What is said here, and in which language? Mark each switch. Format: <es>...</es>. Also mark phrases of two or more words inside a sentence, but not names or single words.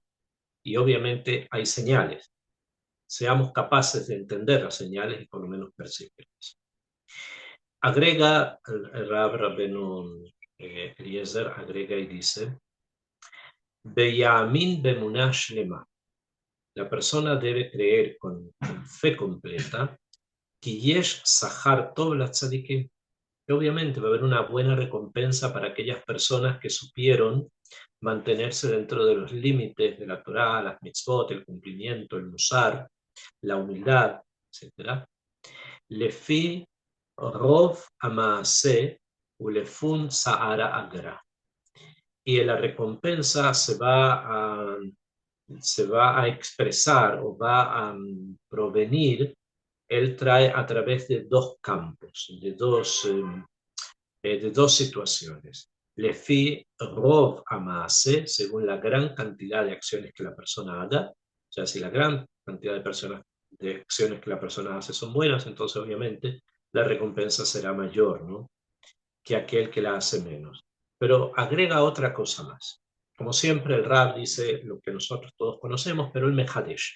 <es>Y obviamente hay señales. Seamos capaces de entender las señales y por lo menos percibirlas. Agrega el Rab Rabbenu Eliezer, agrega y dice,</es> <he>ויאמין באמונה שלמה.</he> <es>La persona debe creer con fe completa que</es> <he>יש שכר טוב לצדיקים,</he> <es>que obviamente va a haber una buena recompensa para aquellas personas que supieron mantenerse dentro de los límites de la Torá, las mitzvot, el cumplimiento, el musar, la humildad, etc.</es> <he>לפי רוב המעשה ולפום צערא אגרא.</he> <es>Y la recompensa se va a expresar o va a provenir, él trae a través de dos campos, de dos situaciones.</es> <he>לפי רוב המעשה,</he> <es>según la gran cantidad de acciones que la persona haga, o sea, si la gran cantidad de acciones que la persona hace son buenas, entonces obviamente la recompensa será mayor, ¿no?, que aquel que la hace menos. Pero agrega otra cosa más. Como siempre, el Rab dice lo que nosotros todos conocemos, pero el Mehadesh.</es>